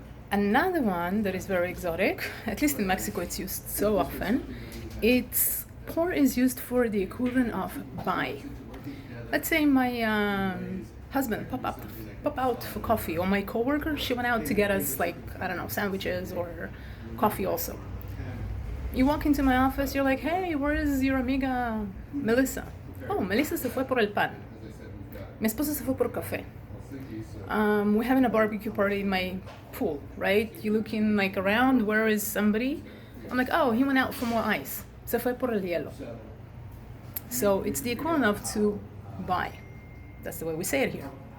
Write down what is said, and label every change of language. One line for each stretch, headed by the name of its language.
English: Another one that is very exotic, at least in Mexico it's used so often, por is used for the equivalent of buy. Let's say my husband pop out for coffee, or my coworker, she went out to get us sandwiches or coffee also. You walk into my office, you're like, hey, where is your amiga Melissa?
Spanish: Oh, Melissa se fue por el pan. Mi esposa se fue por café.
English: We're having a barbecue party in my pool, right? You're looking around, where is somebody? I'm like, oh, he went out for more ice.
Spanish: Se fue por el hielo.
English: So it's the equivalent of to buy. That's the way we say it here.